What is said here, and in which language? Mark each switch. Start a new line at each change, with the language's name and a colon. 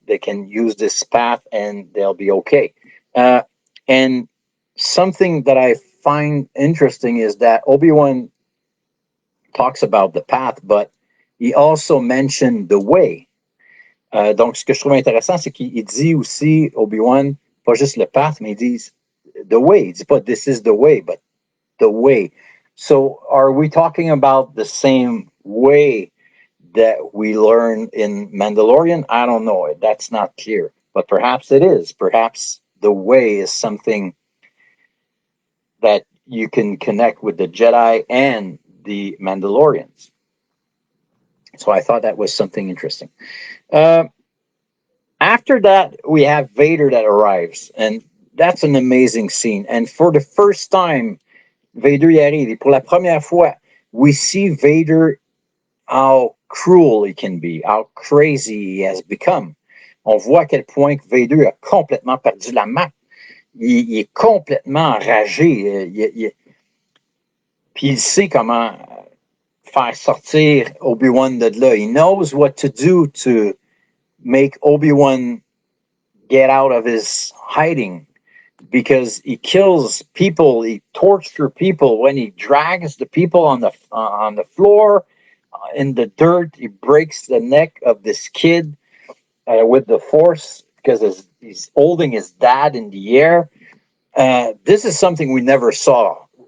English: They can use this path and they'll be okay. And something that I find interesting is that Obi-Wan talks about the path, but he also mentioned the way.
French: Donc, ce que je trouve intéressant, c'est qu'il dit aussi, Obi-Wan, pas juste le path, mais il dit
English: the way.
French: Il dit pas
English: this is the way, but the way. So, are we talking about the same way that we learn in Mandalorian? I don't know. That's not clear. But perhaps it is. Perhaps the way is something that you can connect with the Jedi and the Mandalorians. So I thought that was something interesting. After that, we have Vader that arrives, and that's an amazing scene. And for the first time,
French: Vader y arrive. Et pour la première fois,
English: we see Vader, how cruel he can be, how crazy he has become.
French: On voit à quel point Vader a complètement perdu la map. Il est complètement enragé. Puis il sait comment faire sortir Obi-Wan de là.
English: He knows what to do to make Obi-Wan get out of his hiding, because he kills people, he tortures people. When he drags the people on the floor, in the dirt, he breaks the neck of this kid with the Force because he's holding his dad in the air. This is something we never saw